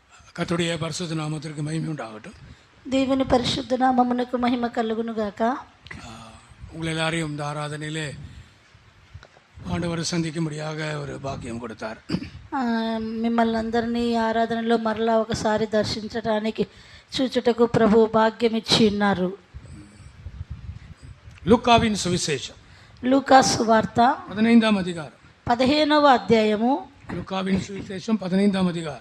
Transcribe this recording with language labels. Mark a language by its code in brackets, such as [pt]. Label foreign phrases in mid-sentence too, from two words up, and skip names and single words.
[ta] கர்த்தருடைய பரிசுத்த நாமத்திற்கு மகிமை உண்டாகட்டும். [te] దేవుని పరిశుద్ధ నామమునకు మహిమ కలుగును గాక. [ta] உங்கள் எல்லாரையும் இந்த ஆராதனையிலே ஆண்டவர் சந்திக்கும்படியாக ஒரு பாக்கியம் கொடுத்தார். [te] మిమ్మల్ని అందరినీ ఆరాధనలో మరలా ఒకసారి దర్శించడానికి చూచుటకు ప్రభు భాగ్యం ఇచ్చి ఉన్నారు. [ta] லூக்காவின் சுவிசேஷம் [te] లూకా సువార్త 15వ అధ్యాయం 15వ అధ్యాయము. [ta] லூக்காவின் சுவிசேஷம் [te] 15వ అధ్యాయం